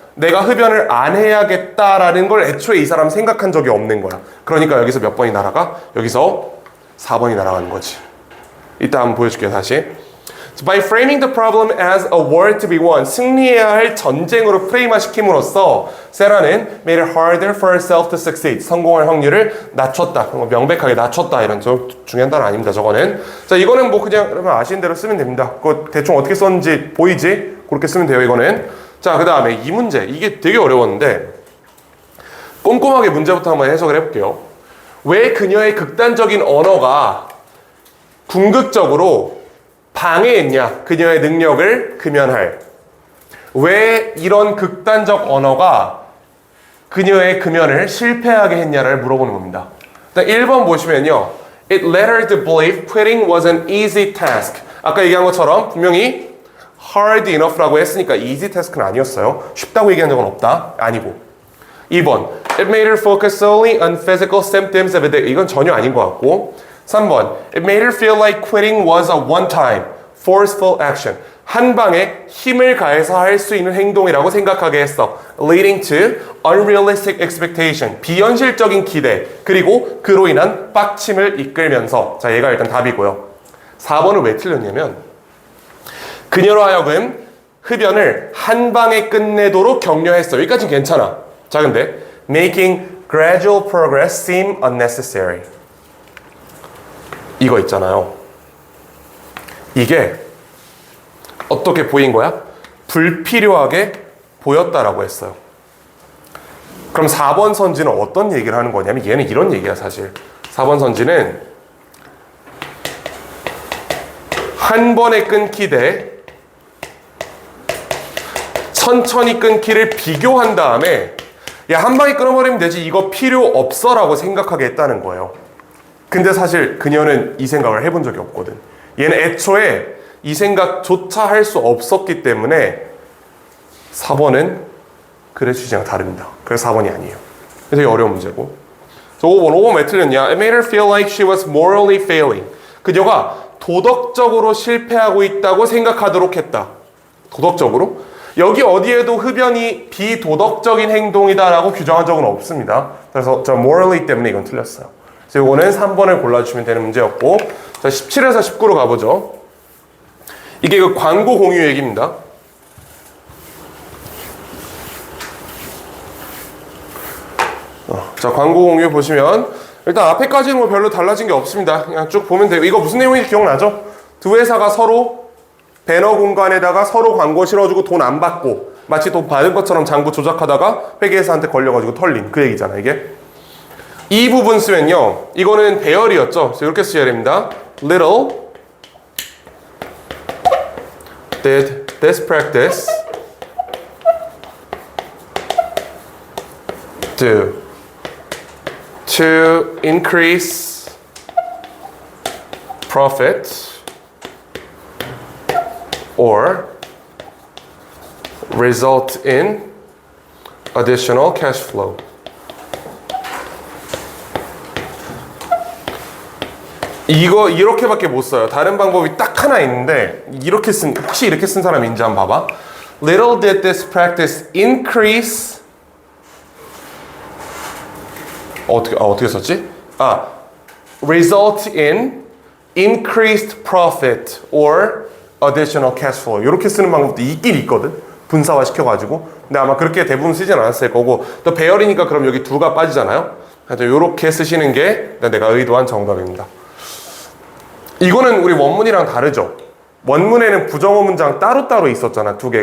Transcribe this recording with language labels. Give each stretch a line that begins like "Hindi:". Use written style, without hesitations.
Korean: 내가 흡연을 안 해야겠다라는 걸 애초에 이 사람 생각한 적이 없는 거야. 그러니까 여기서 몇 번이 날아가? 여기서 4번이 날아가는 거지. 이따 한번 보여줄게요, 다시.
English: So by framing the problem as a war to be won,
Korean: 승리해야 할 전쟁으로 프레임화 시킴으로써
English: 세라는 made it harder for herself to succeed.
Korean: 성공할 확률을 낮췄다. 명백하게 낮췄다. 이런 좀 중요한 단어 아닙니다, 저거는. 자, 이거는 뭐 그냥 여러분 아시는 대로 쓰면 됩니다. 그거 대충 어떻게 썼는지 보이지? 그렇게 쓰면 돼요, 이거는. 자, 그 다음에 이 문제. 이게 되게 어려웠는데 꼼꼼하게 문제부터 한번 해석을 해볼게요. 왜 그녀의 극단적인 언어가 궁극적으로 방해했냐? 그녀의 능력을 금연할. 왜 이런 극단적 언어가 그녀의 금연을 실패하게 했냐를 물어보는 겁니다. 일단 1번 보시면요.
English: It led her to believe quitting was an easy task.
Korean: 아까 얘기한 것처럼 분명히
English: hard enough
Korean: 라고 했으니까
English: easy task
Korean: 는 아니었어요. 쉽다고 얘기한 적은 없다. 아니고. 2번.
English: It made her focus solely on physical symptoms of addiction.
Korean: 이건 전혀 아닌 것 같고. 3번.
English: It made her feel like quitting was a one-time, forceful action.
Korean: 한 방에 힘을 가해서 할 수 있는 행동이라고 생각하게 했어.
English: Leading to unrealistic expectation.
Korean: 비현실적인 기대. 그리고 그로 인한 빡침을 이끌면서. 자, 얘가 일단 답이고요. 4번은 왜 틀렸냐면 그녀로 하여금 흡연을 한 방에 끝내도록 격려했어. 여기까지는 괜찮아. 자, 근데
English: making gradual progress seem unnecessary.
Korean: 이거 있잖아요. 이게 어떻게 보인 거야? 불필요하게 보였다라고 했어요. 그럼 4번 선지는 어떤 얘기를 하는 거냐면 얘는 이런 얘기야 사실. 4번 선지는 한 번에 끊기 대 천천히 끊기를 비교한 다음에 야, 한 방에 끊어버리면 되지 이거 필요 없어 라고 생각하게 했다는 거예요. 근데 사실 그녀는 이 생각을 해본 적이 없거든. 얘는 애초에 이 생각조차 할 수 없었기 때문에 4번은 글의 취지랑 다릅니다. 그래서 4번이 아니에요. 되게 어려운 문제고. 5번 왜 틀렸냐?
English: It made her feel like she was morally failing.
Korean: 그녀가 도덕적으로 실패하고 있다고 생각하도록 했다. 도덕적으로? 여기 어디에도 흡연이 비도덕적인 행동이다라고 규정한 적은 없습니다. 그래서 저
English: morally
Korean: 때문에 이건 틀렸어요. 그래서 이거는 3번을 골라주시면 되는 문제였고, 자 17에서 19로 가보죠. 이게 그 광고 공유 얘기입니다. 자 광고 공유 보시면 일단 앞에까지는 뭐 별로 달라진 게 없습니다. 그냥 쭉 보면 돼요. 이거 무슨 내용인지 기억나죠? 두 회사가 서로 배너 공간에다가 서로 광고 실어주고 돈 안 받고 마치 돈 받은 것처럼 장부 조작하다가 회계사한테 걸려가지고 털린 그 얘기잖아 이게. 이 부분 쓰면요 이거는 배열이었죠. 그래서 이렇게 쓰셔야 됩니다.
English: Little did this practice do to increase profit or result in additional cash flow.
Korean: 이거 이렇게밖에 못 써요. 다른 방법이 딱 하나 있는데 이렇게 쓴 혹시 이렇게 쓴 사람인지 한번 봐봐.
English: Little did this practice increase
Korean: 어떻게 썼지?
English: result in increased profit or additional cash flow.
Korean: 이렇게 쓰는 방법도 있긴 있거든. 분사화 시켜가지고. 근데 아마 그렇게 대부분 쓰진 않았을 거고. 또 배열이니까 그럼 여기 두가 빠지잖아요. 하여튼 이렇게 쓰시는 게 내가 의도한 정답입니다. 이거는 우리 원문이랑 다르죠. 원문에는 부정어 문장 따로따로 있었잖아.